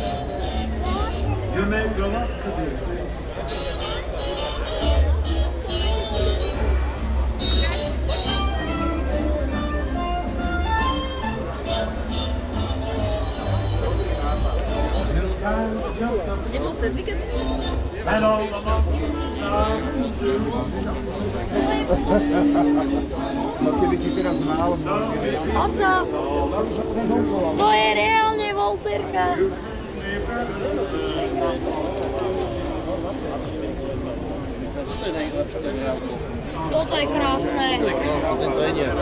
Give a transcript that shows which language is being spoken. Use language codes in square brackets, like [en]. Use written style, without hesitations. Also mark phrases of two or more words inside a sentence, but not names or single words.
[en] You may grow up to be a fish. [sk] Kde bol cez víkend? [en] And all the monkeys are in the zoo. [sk] No keby si teraz mal, Oco, to je reálne Volterka. Toto je krásne. To je nie.